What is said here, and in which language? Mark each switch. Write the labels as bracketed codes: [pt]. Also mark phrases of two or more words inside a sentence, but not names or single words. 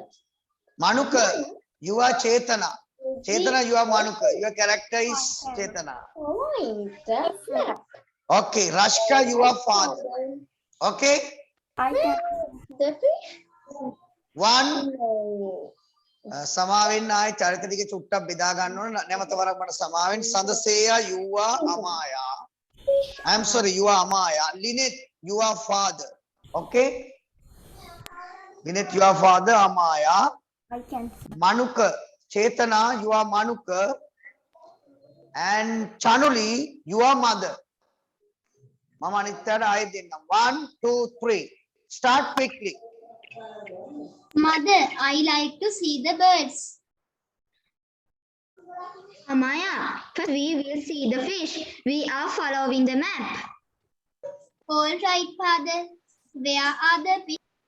[en] Manuka, you are Chetana. Chetana, you are Manuka. Your character is Chetana. Flying the flag. Okay. Rashka, you are father. Okay. The fish. One. No. [si] සමාවෙන්න ආයේ චරිත ටික චුට්ටක් බෙදා ගන්න ඕන නැවත වරක් මට සමාවෙන්න සඳසේය [en] you are Amaya. I am sorry, you are Amaya. Linet, you are father. Okay. Linet, you are father. Amaya. I can. Manuka, Chetana, you are Manuka. And Chanuli, you are mother. [si] Mama Nityada ආයේ දෙන්න. 1, 2, 3. [en] Start quickly. Mother, I like to see the birds. Amaya, first we will see the fish. We are following the map. All right, Father. Where are the fish?